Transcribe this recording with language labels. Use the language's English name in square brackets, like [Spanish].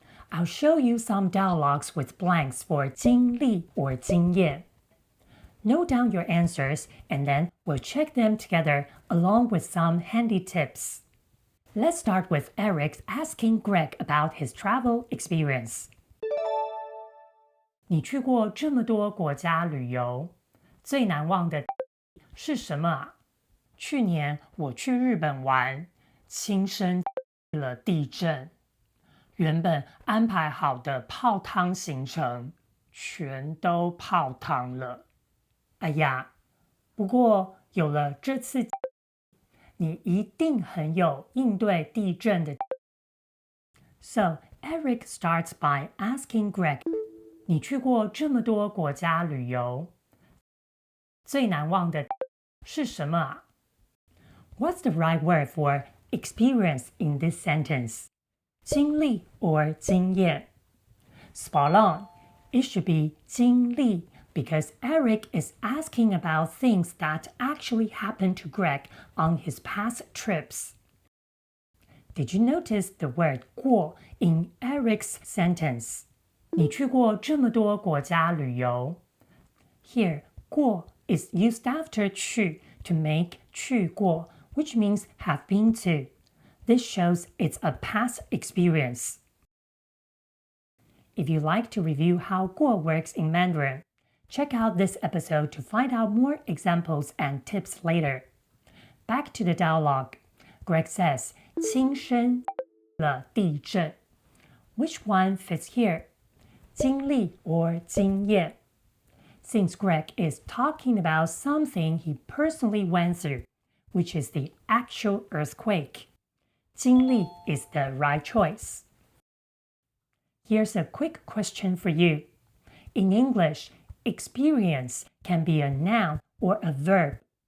[English] I'll show you some dialogues with blanks for 经历 or 经验. Note down your answers and then we'll check them together along with some handy tips. Let's start with Eric asking Greg about his travel experience. [Chinese] 你去过这么多国家旅游，最难忘的是什么啊？去年我去日本玩，亲身了地震。原本安排好的泡汤行程，全都泡汤了。哎呀，不过有了这次，你一定很有应对地震的。 [English] So, Eric starts by asking Greg, [Chinese] 你去过这么多国家旅游，最难忘的是什么啊？ [English] What's the right word for experience in this sentence? 经历 or 经验?Spot on. It should be 经历 because Eric is asking about things that actually happened to Greg on his past trips. Did you notice the word 过 in Eric's sentence? [Chinese] 你去过这么多国家旅游. [English] Here, 过 is used after 去 to make 去过, which means have been to. This shows it's a past experience. If you'd like to review how 过 works in Mandarin, check out this episode to find out more examples and tips later. Back to the dialogue. [Chinese] Greg says, 亲身了地震. [English] Which one fits here? 经历 or 经验? Since Greg is talking about something he personally went through, which is the actual earthquake, 经历 is the right choice. Here's a quick question for you. In English, experience can be a noun or a verb.